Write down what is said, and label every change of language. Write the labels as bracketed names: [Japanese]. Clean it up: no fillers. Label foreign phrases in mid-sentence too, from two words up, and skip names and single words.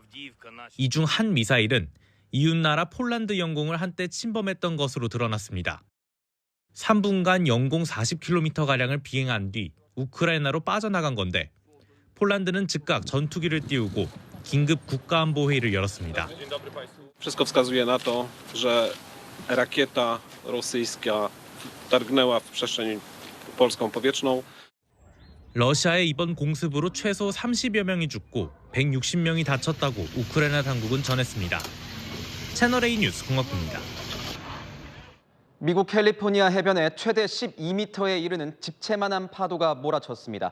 [Korean] 이 중 한 미사일은 이웃나라 폴란드 영공을 한때 침범했던 것으로 드러났습니다. 3분간 영공 40km가량을 비행한 뒤 우크라이나로 빠져나간 건데 폴란드는 즉각 전투기를 띄우고 긴급 국가안보회의를 열었습니다. [Polish] Wszystko wskazuje na to, że rakieta rosyjska targnęła w przestrzeń polską powietrzną. [Korean] 러시아의 이번 공습으로 최소 30여 명이 죽고 160명이 다쳤다고 우크라이나 당국은 전했습니다. 채널A 뉴스 공학구입니다. 미국 캘리포니아 해변에 최대 12m에 이르는 집채만한 파도가 몰아쳤습니다.